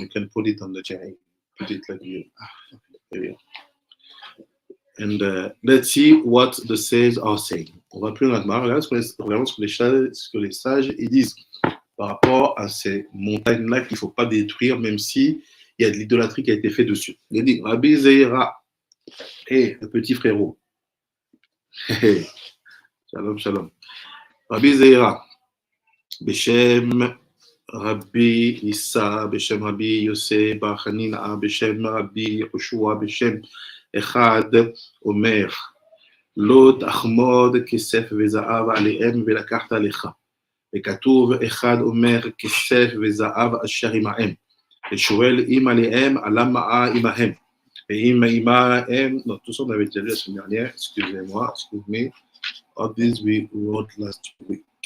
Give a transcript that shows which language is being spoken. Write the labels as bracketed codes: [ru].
[en] You can put it on the chair. Put it like you. And let's see what the sages are saying. [fr] On va plus dans la Gemara. Regardons ce que les sages ils disent par rapport à ces montagnes-là qu'il ne faut pas détruire, même si il y a de l'idolâtrie qui a été faite dessus. Il dit Rabbi Zeira, le petit frérot. [he] Shalom, shalom. Rabbi Zeira, Beshem Rabbi Issa, Beshem Rabbi Yosef, Bar Hanina, Beshem Rabbi Yehoshua, Beshem Echad, Omer, Lot Achmod, Kesef וזהב עליהם ולקחת לך. וכתוב אחד אומר כסף וזהב אשר עמהם. ושואל אם עליהם עלה מעה עמהם. ואם עמהם, [fr] non, tout ça on avait déjà lu la semaine dernière, excusez-moi, excuse-moi. [en] All these we wrote last week.